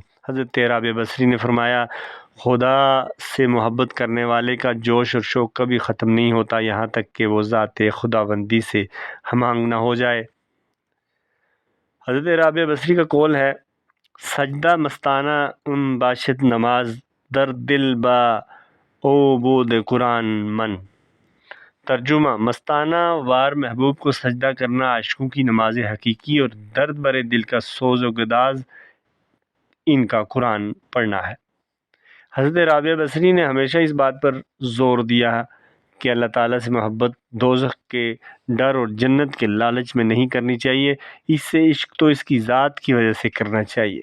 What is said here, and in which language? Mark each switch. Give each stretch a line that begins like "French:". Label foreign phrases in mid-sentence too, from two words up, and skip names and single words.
Urdu: حضرت رابعہ بصری نے فرمایا، خدا سے محبت کرنے والے کا جوش اور شوق کبھی ختم نہیں ہوتا یہاں تک کہ وہ ذات خداوندی سے ہم آہنگ نہ ہو جائے۔ حضرت رابعہ بصری کا قول ہے،
Persian: سجدہ مستانہ ان باشد نماز در دل با او بود قرآن من۔
Urdu: ترجمہ، مستانہ وار محبوب کو سجدہ کرنا عاشقوں کی نماز حقیقی اور درد برے دل کا سوز و گداز ان کا قرآن پڑھنا ہے۔ حضرت رابعہ بصری نے ہمیشہ اس بات پر زور دیا کہ اللہ تعالیٰ سے محبت دوزخ کے ڈر اور جنت کے لالچ میں نہیں کرنی چاہیے، اس سے عشق تو اس کی ذات کی وجہ سے کرنا چاہیے۔